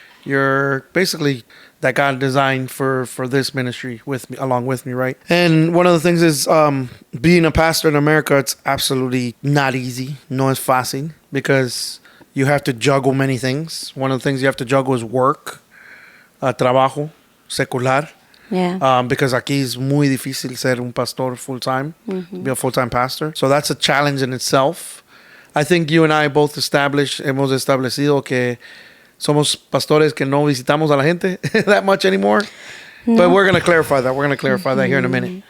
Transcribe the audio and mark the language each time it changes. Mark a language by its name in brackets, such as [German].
[English] You're basically that God designed for this ministry along with me, right? And one of the things is being a pastor in America, it's absolutely not easy. [Spanish] No es fácil, [English] because you have to juggle many things. One of the things you have to juggle is work, [Spanish] trabajo, secular. [English] Yeah. [Spanish] Because aquí es muy difícil ser un pastor full-time, [English] be a full-time pastor. So that's a challenge in itself. I think you and I both [Spanish] hemos establecido que somos pastores que no visitamos a la gente [English] that much anymore. No. But we're going to clarify that. We're going to clarify that here in a minute.